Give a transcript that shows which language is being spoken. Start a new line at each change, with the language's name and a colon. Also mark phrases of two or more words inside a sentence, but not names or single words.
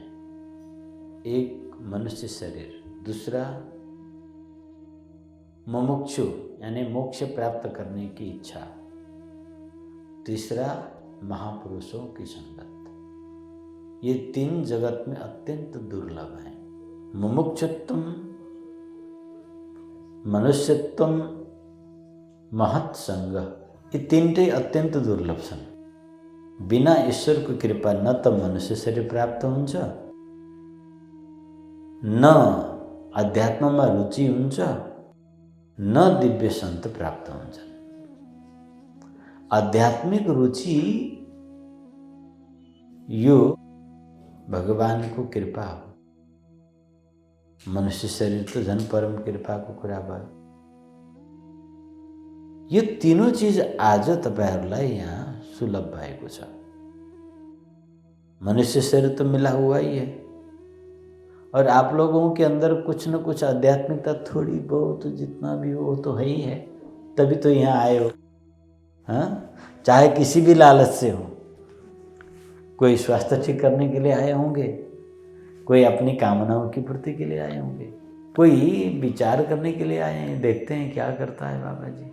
Hindi: एक मनुष्य शरीर, दूसरा मुमुक्षु यानी मोक्ष प्राप्त करने की इच्छा, तीसरा महापुरुषों की संगत। ये 3 जगत में अत्यंत दुर्लभ हैं।
Sanskrit: मुमुक्षुत्वम, मनुष्यत्वम, महत् संग,
Nepali: ये 3 अत्यंत दुर्लभ छन्। बिना ईश्वरको कृपा न त मनुष्य शरीर प्राप्त हुन्छ, न अध्यात्ममा रुचि हुन्छ, न दिव्य सन्त प्राप्त हुन्छ। आध्यात्मिक रुचि यो भगवानको कृपा हो। मनुष्य शरीर त झन् परम कृपाको कुरा भयो। यो
Hindi: तीनों चीज
Nepali: आज तपाईहरुलाई यहाँ सुलभ भएको छ।
Hindi: मनुष्य शरीर तो मिला हुआ ही है और आप लोगों के अंदर कुछ न कुछ आध्यात्मिकता थोड़ी बहुत जितना भी हो तो है ही है, तभी तो यहाँ आए हो। हाँ, चाहे किसी भी लालच से हो। कोई स्वास्थ्य ठीक करने के लिए आए होंगे, कोई अपनी कामनाओं की पूर्ति के लिए आए होंगे, कोई विचार करने के लिए आए हैं, देखते हैं क्या करता है बाबा जी।